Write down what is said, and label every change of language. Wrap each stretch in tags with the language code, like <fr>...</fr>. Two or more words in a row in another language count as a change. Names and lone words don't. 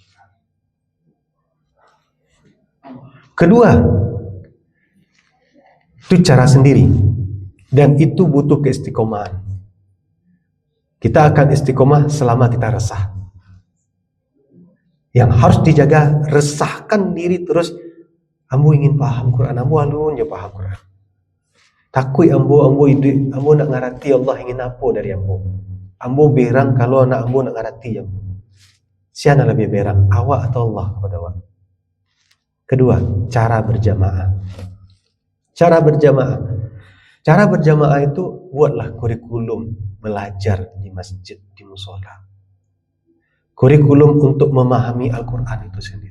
<id>Kedua, itu cara sendiri, dan itu butuh keistiqomahan. Kita akan istiqomah selama kita resah. Yang harus dijaga, resahkan diri terus.</id> <min>Ambo ingin paham Quran, ambo alun je paham Quran. Takui ambo ide, ambo nak ngarati Allah ingin apa dari ambo. Ambo berang kalau anak ambo nak ngarati ambo.</min> <id>Siapa lebih berang, awak atau Allah kepada awak? Kedua, cara berjamaah. Cara berjamaah itu buatlah kurikulum belajar di masjid, di musola. Kurikulum untuk memahami Al-Quran itu sendiri.</id>